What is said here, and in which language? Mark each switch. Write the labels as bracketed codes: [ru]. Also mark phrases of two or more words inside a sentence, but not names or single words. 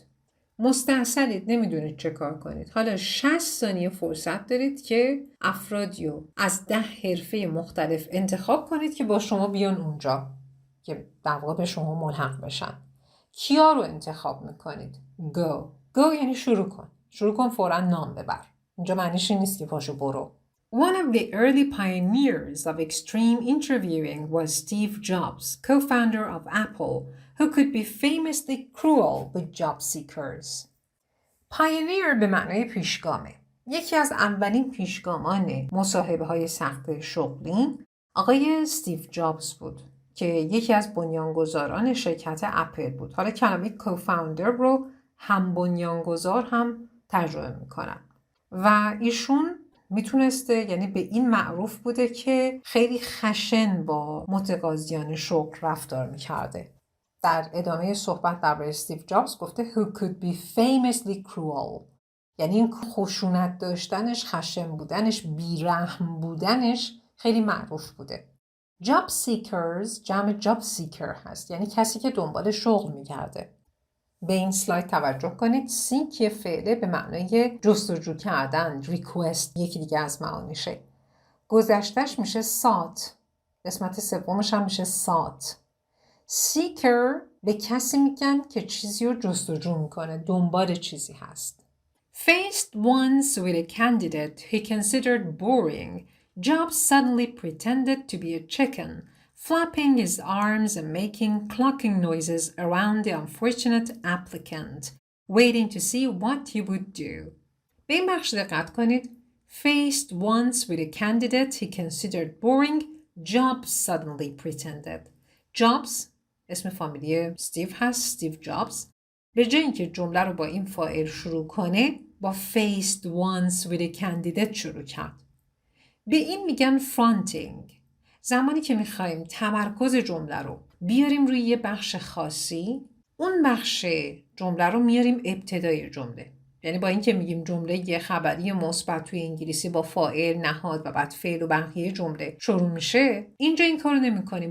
[fa] مستعصلید، نمیدونید چه کار کنید. حالا 60 ثانیه فرصت دارید که افرادی رو از 10 حرفه مختلف انتخاب کنید که با شما بیان اونجا که در واقع به شما ملحق بشن. کیا رو انتخاب میکنید؟ go یعنی شروع کن فوراً نام ببر. اینجا معنیش این نیست که پاشو برو. [en] One of the early pioneers of extreme interviewing was Steve Jobs, co-founder of Apple, who could be famously cruel with job seekers. [fa] Pioneer به معنای پیشگامه. یکی از اولین پیشگامان مصاحبه‌های سخت شغلی آقای استیو جابز بود که یکی از بنیانگذاران شرکت اپل بود. حالا کلمه co-founder رو هم بنیانگذار هم ترجمه میکنن و ایشون میتونسته، یعنی به این معروف بوده که خیلی خشن با متقاضیان شغل رفتار میکرده. در ادامه صحبت درباره استیو جابز گفته [en] who could be famously cruel، [fa] یعنی این خشونت داشتنش، خشن بودنش، بیرحم بودنش خیلی معروف بوده. [en] job seekers [fa] جمع [en] job seeker [fa] هست، یعنی کسی که دنبال شغل میگرده. به این سلاید توجه کنید. سیک یه فعله به معنای جستجو کردن، ریکوست، یکی دیگه از معانیشه. گذشتش میشه سات، قسمت سومش هم میشه سات. سیکر به کسی میگن که چیزی رو جستجو میکنه، دنبال چیزی هست. [en] Faced once with a candidate he considered boring, Jobs suddenly pretended to be a chicken, flapping his arms and making clucking noises around the unfortunate applicant, waiting to see what he would do. [fa] به این بخش دقت کنید. [en] Faced once with a candidate he considered boring, Jobs suddenly pretended. [fa] Jobs اسم فامیلی استیو هست، استیو جابز. به جای اینکه جمله رو با این فاعل شروع کنه با [en] faced once with a candidate [fa] شروع کرد. به این میگن fronting. زمانی که میخوایم تمرکز جمله رو بیاریم روی یه بخش خاصی، اون بخش جمله رو میاریم ابتدای جمله. یعنی با اینکه میگیم جمله یه خبری مثبت توی انگلیسی با فاعل، نهاد و بعد فعل و بقیه جمله شروع میشه، اینجا این کارو نمی‌کنیم.